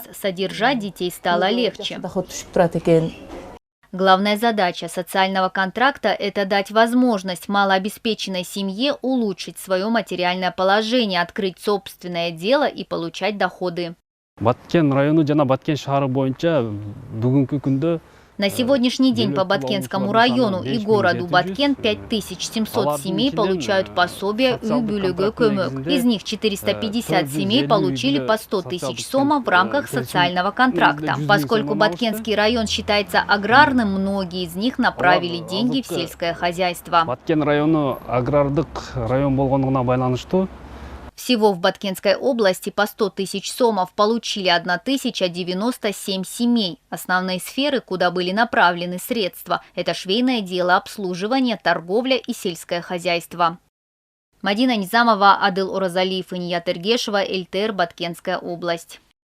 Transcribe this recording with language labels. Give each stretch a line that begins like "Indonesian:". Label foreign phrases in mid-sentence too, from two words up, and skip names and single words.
Russian: Содержать детей стало легче. Главная задача социального контракта – это дать возможность малообеспеченной семье улучшить свое материальное положение, открыть собственное дело и получать доходы. На сегодняшний день по Баткенскому району и городу Баткен 5700 семей получают пособие
Kyrgyz: үй-бүлігі көмөк.
Russian: Из них 450 семей получили по 100 тысяч сомов в рамках социального контракта. Поскольку Баткенский район считается аграрным, многие из них направили деньги в сельское хозяйство.
Kyrgyz: Баткен району агрардык район болгондугуна байланыштуу.
Russian: Всего в Баткенской области по 100 тысяч сомов получили 1097 семей. Основные сферы, куда были направлены средства – это швейное дело, обслуживание, торговля и сельское хозяйство. Мадина Низамова, Адыл Оразалиев и Ният Эргешева, ЛТР, Баткенская область.